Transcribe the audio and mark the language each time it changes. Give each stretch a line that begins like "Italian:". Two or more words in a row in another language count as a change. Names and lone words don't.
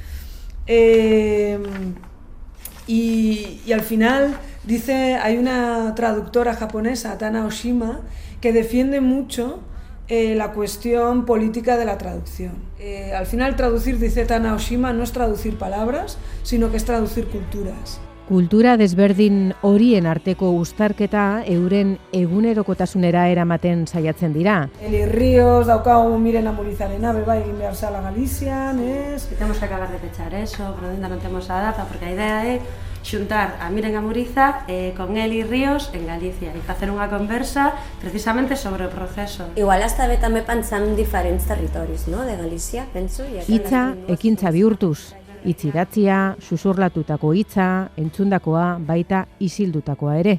Spanish: Y al final hay una traductora japonesa, Tana Oshima, que defiende mucho la cuestión política de la traducción. Al final traducir, dice Tana Oshima, no es traducir palabras, sino que es traducir culturas.
Basque: Kultura desberdin horien arteko uztarketa euren egunerokotasunera eramaten saiatzen dira. Eli Ríos, daukagu Miren Amurizarena, beba egin behar zala Galizian, ez?
Spanish: Tenemos que acabar de pechar eso, pero no tenemos
Galician: a data, porque a idea é xuntar a Miren Amuriza con Eli Ríos en Galicia e facer unha conversa precisamente sobre o proceso.
Catalan: Igual hasta be també pensant en diferents territoris, no? De Galicia, penso.
Basque: Hitza ekintza bihurtuz. Hitz idatzia, susurlatutako hitza, entzundakoa, baita isildutakoa ere.